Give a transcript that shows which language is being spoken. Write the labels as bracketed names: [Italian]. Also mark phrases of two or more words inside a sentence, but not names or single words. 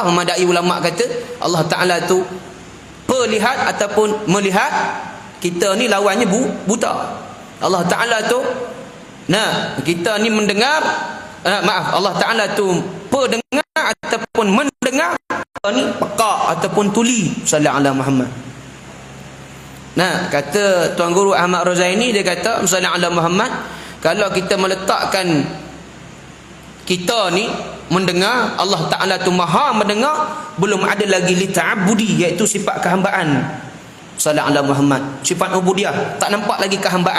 [Malay] Memadai ulama kata Allah Taala tu perlihat ataupun melihat, kita ni lawannya buta. Allah Taala tu kita ni mendengar, Allah Taala tu pendengar ataupun mendengar, kita ni peka ataupun tuli [Arabic] sallallahu alaihi Muhammad. [Malay] Kata Tuan Guru Ahmad Rozaini, dia kata [Arabic] sallallahu alaihi Muhammad, [Malay] kalau kita meletakkan kita ni mendengar, Allah Ta'ala tu maha mendengar, belum ada lagi [Arabic] li ta'abudi, [Malay] iaitu sifat kehambaan [Arabic] sallallahu alaihi Muhammad, [Malay] sifat ubudiyah, tak nampak lagi kehambaan.